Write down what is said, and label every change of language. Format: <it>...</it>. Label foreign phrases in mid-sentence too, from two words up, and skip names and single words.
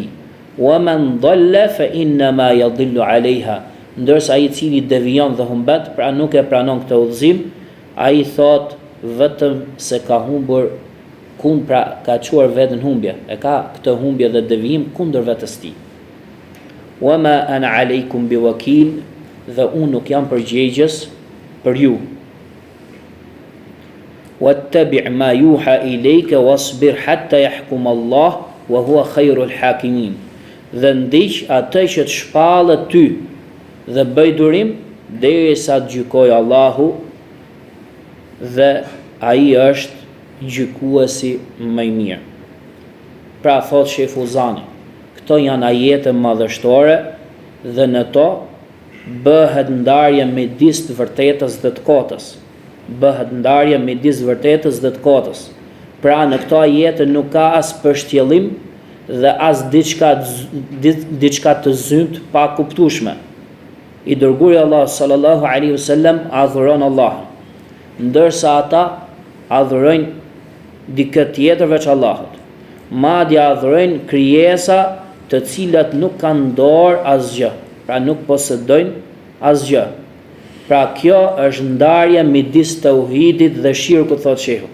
<ar>وَمَنْ ضَلَّ فَإِنَّمَا يَضِلُّ عَلَيْهَا,</ar> <sq>ndërsa ai i cili devijon dhe humbet, pra nuk e pranon këtë udhëzim, ai thot vetëm se ka humbur, pra ka çuar veten humbje, e ka këtë humbje dhe devijim kundër vetes tij.</sq> <ar>وَمَا أَنَا عَلَيْكُمْ بِوَكِيلٍ,</ar> <sq>dhe unë nuk jam përgjegjës për ju.</sq> <ar>وَاتَّبِعْ مَا يُوحَىٰ إِلَيْكَ وَاصْبِرْ حَتَّىٰ يَحْكُمَ اللَّهُ وَهُوَ خَيْرُ الْحَاكِمِينَ,</ar> <sq>dhe ndiq atë që të shpallet ty dhe bëj durim derisa të gjykojë Allahu, dhe ai është gjykuesi më i mirë. Pra thot Sheh Fuzani, këto janë ajete madhështore dhe në to bëhet ndarje midis të vërtetës dhe të kotës. Bëhet ndarje midis vërtetës dhe të kotës. Pra në këto ajete nuk ka as përshtjellim dhe as diçka të zymt pa kuptueshme. I dërguari Allah</sq> <ar>صلى الله عليه وسلم</ar> <sq>adhuron Allahun, ndërsa ata adhurojnë dikë tjetër veç Allahut. Madje adhurojnë krijesa të cilat nuk kanë dorë asgjë, pra nuk posedojnë asgjë. Pra kjo është ndarja midis tauhidit dhe shirkut, thot shehu.</sq>